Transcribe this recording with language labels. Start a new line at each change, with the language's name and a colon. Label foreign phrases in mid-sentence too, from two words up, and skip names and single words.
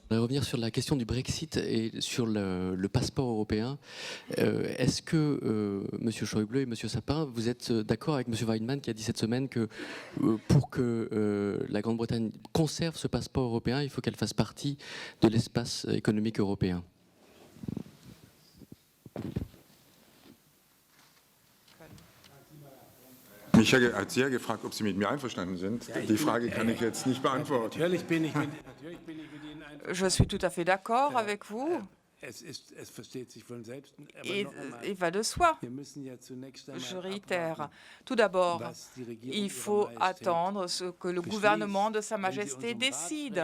French: Je voudrais revenir sur la question du Brexit et sur le passeport européen. Est-ce que M. Schäuble et M. Sapin, vous êtes d'accord avec M. Weidemann qui a dit cette semaine que pour que la Grande-Bretagne conserve ce passeport européen, il faut qu'elle fasse partie de l'espace économique européen?
German: Mich hat sehr gefragt, ob Sie mit mir einverstanden sind. Die Frage kann ich jetzt nicht beantworten.
French: Je suis tout à fait d'accord avec vous. Il va de soi. Je réitère. Tout d'abord, il faut attendre ce que le gouvernement de Sa Majesté décide.